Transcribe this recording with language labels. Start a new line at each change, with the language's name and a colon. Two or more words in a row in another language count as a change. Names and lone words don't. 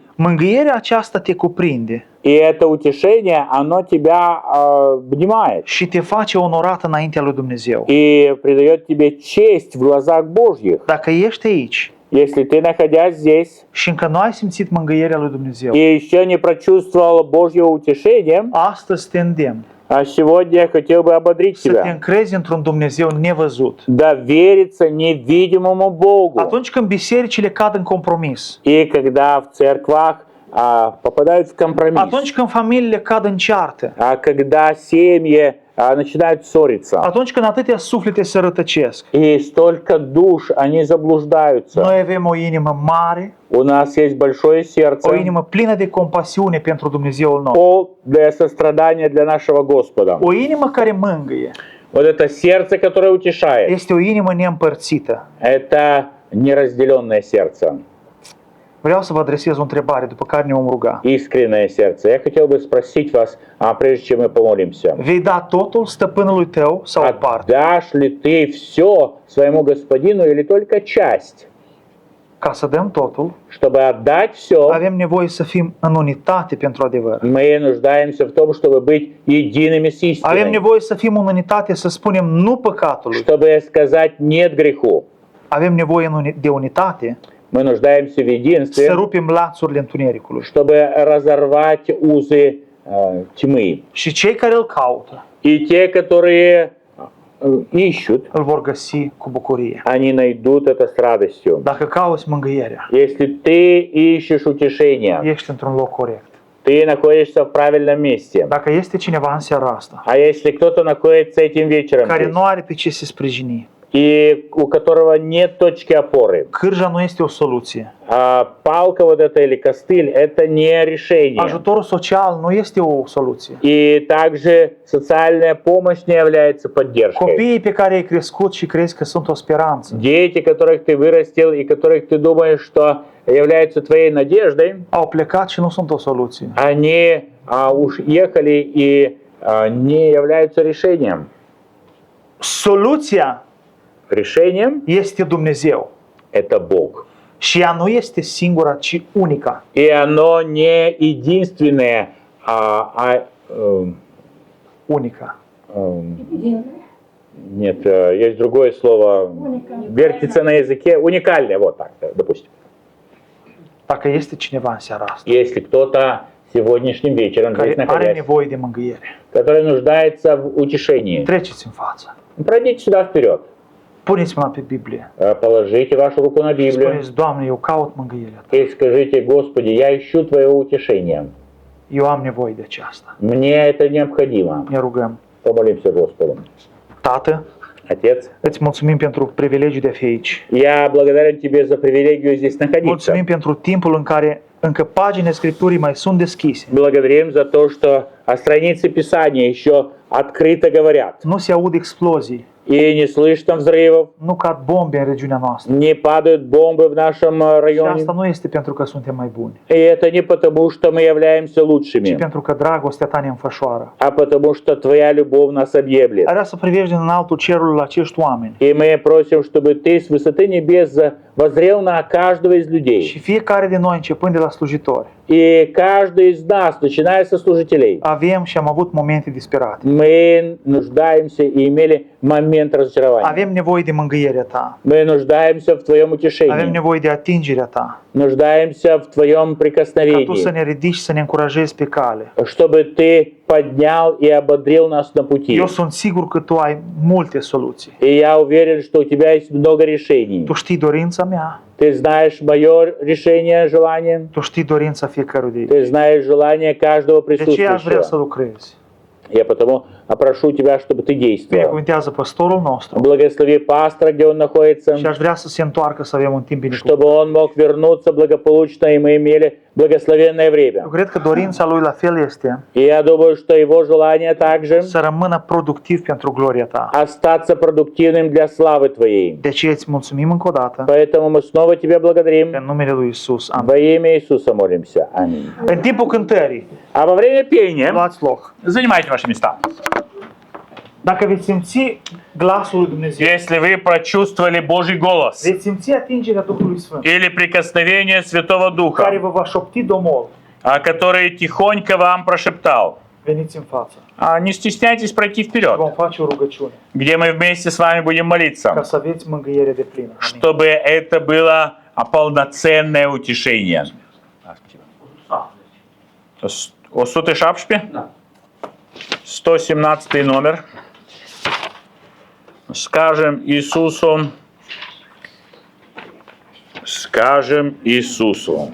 Romanian: Mângâierea aceasta te cuprinde
Russian: И это утешение, оно тебя обнимает
Romanian: și te face onorat înaintea lui Dumnezeu.
Russian: и придает тебе честь в глазах Божьих.
Romanian: Dacă ești aici
Russian: Если ты, находясь здесь,
Romanian: și încă nu ai simțit mângâierea lui Dumnezeu,
Russian: и еще не прочувствовал Божьего утешения,
Romanian: astăzi te îndemn
Russian: а сегодня я хотел бы ободрить
Romanian: să te
Russian: тебя.
Romanian: încrezi într-un Dumnezeu nevăzut.
Russian: Довериться невидимому Богу.
Romanian: Atunci când bisericile cad în compromis,
Russian: И когда в церквах попадают в компромисс,
Romanian: atunci când familiile cad în ceartă,
Russian: когда семьи начинают ссориться,
Romanian: atunci când atâtea suflete se rătăcesc,
Russian: и столько душ, они заблуждаются.
Romanian: noi avem o inimă mare,
Russian: У нас есть большое
Romanian: o
Russian: сердце,
Romanian: inimă plină de compasiune pentru Dumnezeul nostru,
Russian: пол для сострадания для нашего Господа.
Romanian: o inimă care mângâie,
Russian: Вот это сердце, которое утешает,
Romanian: este o inimă neîmpărțită.
Russian: это неразделенное сердце,
Romanian: Vreau să vă adresez o întrebare, după care ne vom ruga.
Russian: искреннее сердце. Я хотел бы спросить вас, прежде чем мы помолимся,
Romanian: Vei da totul stăpânului tău sau o parte?
Russian: отдашь ли ты все своему господину или только часть?
Romanian: Ca să dăm totul,
Russian: Чтобы отдать все,
Romanian: avem nevoie să fim în unitate pentru adevăr.
Russian: мы нуждаемся в том, чтобы быть едиными с
Romanian: Avem
Russian: истиной,
Romanian: nevoie să fim în unitate, să spunem nu păcatului.
Russian: чтобы сказать нет греху.
Romanian: Avem nevoie de unitate,
Russian: Мы нуждаемся в
Romanian: să
Russian: единстве,
Romanian: rupem lațurile întunericului.
Russian: чтобы разорвать узы тьмы.
Romanian: Și cei care îl caută,
Russian: И те, которые ищут,
Romanian: îl vor găsi cu bucurie.
Russian: они найдут это с радостью.
Romanian: Dacă cauți mângâierea,
Russian: Если ты ищешь утешения,
Romanian: ești într-un loc corect.
Russian: ты находишься в правильном месте.
Romanian: Dacă este cineva în seara asta
Russian: А если кто-то находится этим вечером
Romanian: care
Russian: здесь,
Romanian: nu are pe ce se sprijini,
Russian: и у которого нет точки опоры,
Romanian: cârja nu este o soluție.
Russian: палка вот эта или костыль – это не решение.
Romanian: Ajutorul social nu este o soluție.
Russian: И также социальная помощь не является поддержкой.
Romanian: Copiii pe care ai crescut și crezi că sunt o speranță,
Russian: Дети, которых ты вырастил и которых ты думаешь, что являются твоей надеждой,
Romanian: au plecat și nu sunt o soluție.
Russian: они уж ехали и не являются решением.
Romanian: Soluția
Russian: Решением
Romanian: este Dumnezeu.
Russian: это Бог.
Romanian: Și ea nu este singura, ci unica.
Russian: И оно не единственное,
Romanian: Unica.
Russian: Нет, есть другое слово. Вертится на языке. Уникальное, вот так, допустим.
Romanian: Dacă este cineva în seara asta
Russian: Если кто-то сегодняшним вечером, здесь
Romanian: care are
Russian: находясь,
Romanian: nevoie de mângâiere,
Russian: который нуждается в утешении,
Romanian: treceți în față.
Russian: пройдите сюда вперед.
Romanian: Puneți mâna pe Biblie.
Russian: Положите вашу руку на Библию
Romanian: Spuneți, Doamne, eu caut mângâierea Ta.
Russian: и скажите: Господи, я ищу Твоего утешения.
Romanian: Eu am nevoie de aceasta.
Russian: Мне это необходимо.
Romanian: Ne rugăm.
Russian: Помолимся Господу.
Romanian: Tată,
Russian: Отец,
Romanian: îți mulțumim pentru privilegiul de a fi aici.
Russian: я благодарен Тебе за привилегию здесь находиться.
Romanian: Mulțumim pentru timpul în care încă paginile Scripturii mai sunt deschise.
Russian: Благодарим за то, что страницы Писания еще открыто говорят.
Romanian: Nu se aud explozii,
Russian: И не слышно взрывов,
Romanian: nu cad bombe în regiunea noastră.
Russian: не падают бомбы в нашем
Romanian: Și
Russian: районе.
Romanian: asta nu este pentru că suntem mai buni,
Russian: И это не потому, что мы являемся
Romanian: ci
Russian: лучшими,
Romanian: pentru că dragostea Ta ne înfășoară.
Russian: а потому, что Твоя любовь нас объемлет.
Romanian: Ar vrea să privești din înaltul cerului la acești oameni
Russian: И мы prосим, чтобы Ты с высоты небес воззрел на каждого из
Romanian: și
Russian: людей.
Romanian: fiecare din noi, începând de la slujitori,
Russian: И каждый из нас, начиная со служителей,
Romanian: avem și am avut momente disperate.
Russian: мы нуждаемся и имели момент разочарования.
Romanian: Avem nevoie de mângâierea Ta.
Russian: Мы нуждаемся в Твоем
Romanian: Avem
Russian: утешении,
Romanian: nevoie de atingerea Ta.
Russian: нуждаемся в Твоем
Romanian: Ca Tu să
Russian: прикосновении,
Romanian: ne ridici, să ne încurajezi pe cale.
Russian: чтобы Ты поднял и ободрил нас на пути.
Romanian: Eu sunt sigur că Tu ai multe soluții.
Russian: И я уверен, что у Тебя есть много решений.
Romanian: Tu știi dorința mea,
Russian: Ты знаешь мое решение, желание,
Romanian: Tu știi dorința fiecărui de ei.
Russian: Ты знаешь желание каждого
Romanian: De ce aș vrea să
Russian: присутствующего.
Romanian: lucrezi?
Russian: Я потому прошу Тебя, чтобы Ты действовал.
Romanian: Binecuvintează păstorul nostru
Russian: Благослови пастора, где он находится,
Romanian: și aș vrea să se întoarcă să avem un timp
Russian: чтобы
Romanian: binecuvântat.
Russian: он mог вернуться благополучно, и мы имели благословенное
Romanian: Eu
Russian: время.
Romanian: cred că dorința lui la fel este
Russian: И я думаю, что его желание также
Romanian: să rămână productiv pentru gloria Ta.
Russian: остаться продуктивным для славы Твоей.
Romanian: De ce îți mulțumim încă o dată,
Russian: Поэтому мы снова Тебя благодарим.
Romanian: în numele lui Isus. Amin.
Russian: Во имя Иисуса молимся. Аминь.
Romanian: În timpul cântării,
Russian: А во время пения
Romanian: luați loc.
Russian: занимайте ваши места.
Romanian: Dacă veți simți glasul lui Dumnezeu,
Russian: Если вы прочувствовали Божий голос
Romanian: veți simți atingerea Duhului Sfânt,
Russian: или прикосновение Святого
Romanian: care
Russian: Духа,
Romanian: vă va șopti domol,
Russian: который tihонько вам прошептал,
Romanian: veniți în față.
Russian: не стесняйтесь пройти вперед,
Romanian: Vom face o rugăciune
Russian: где мы вместе с вами будем
Romanian: ca
Russian: молиться,
Romanian: să aveți mângâiere de plină. Amin.
Russian: чтобы это было полноценное утешение.
Romanian: O 117?
Russian: 117 номер. Скажем Иисусу.